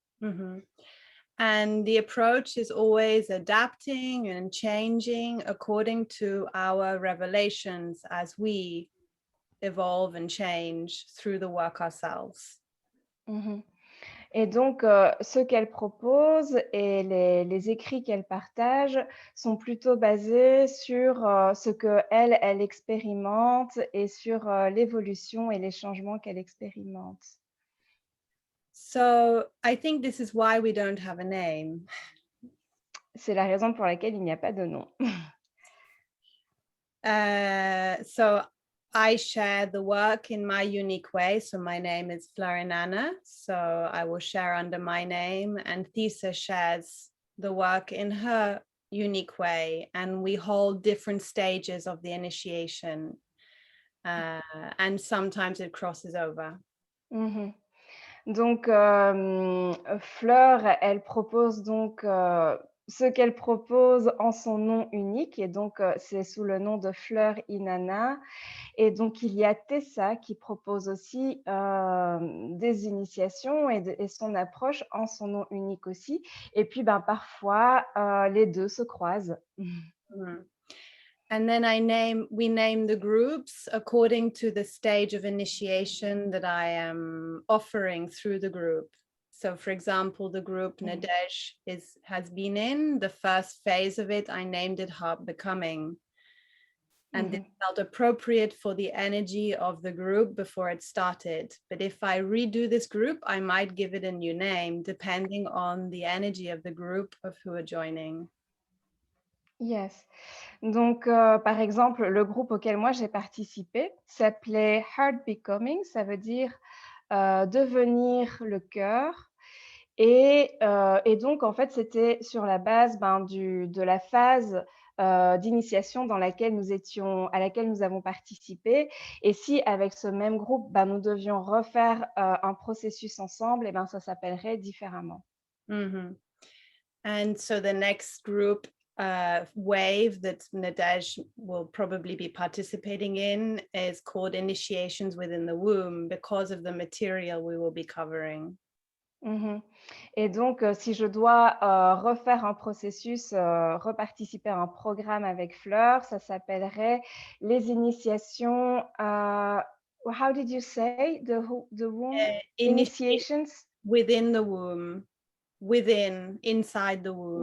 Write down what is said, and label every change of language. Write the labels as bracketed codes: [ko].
[en] Mhm. And the approach is always adapting and changing according to our revelations as we evolve and change through the work ourselves. Mhm. [fr] Et donc, ce qu'elle propose et les écrits qu'elle partage sont plutôt basés sur, ce qu'elle, elle expérimente et sur, l'évolution et les changements qu'elle expérimente. [en] So I think this is why we don't have a name. [fr] C'est la raison pour laquelle il n'y a pas de nom. [en] So I share the work in my unique way. So my name is Florinana. So I will share under my name, and Thesa shares the work in her unique way. And we hold different stages of the initiation. And sometimes it crosses over. Mhm. [fr] Donc, Fleur, elle propose donc, ce qu'elle propose en son nom unique et donc, c'est sous le nom de Fleur Inanna. Et donc, il y a Tessa qui propose aussi, des initiations et son approche en son nom unique aussi. Et puis, ben, parfois, les 2 se croisent. Mm. [en] And then we name the groups according to the stage of initiation that I am offering through the group. So for example, the group Nadej has been in, the first phase of it, I named it Heart Becoming. And it felt appropriate for the energy of the group before it started. But if I redo this group, I might give it a new name, depending on the energy of the group of who are joining. Yes. [fr] Donc, par exemple, le groupe auquel moi j'ai participé s'appelait Heart Becoming, ça veut dire, devenir le cœur et donc en fait, c'était sur la base, ben, de la phase, d'initiation à laquelle nous avons participé et si avec ce même groupe, ben, nous devions refaire, un processus ensemble et ben, ça s'appellerait différemment. Mm-hmm. [en] And so the next group wave that Nadej will probably be participating in is called Initiations Within the Womb because of the material we will be covering. Mmh. [fr] Et donc, si je dois, refaire un processus, reparticiper à un programme avec Fleur, ça s'appellerait les initiations, [en] how did you say? The womb? Initiations? Within the womb, inside the womb.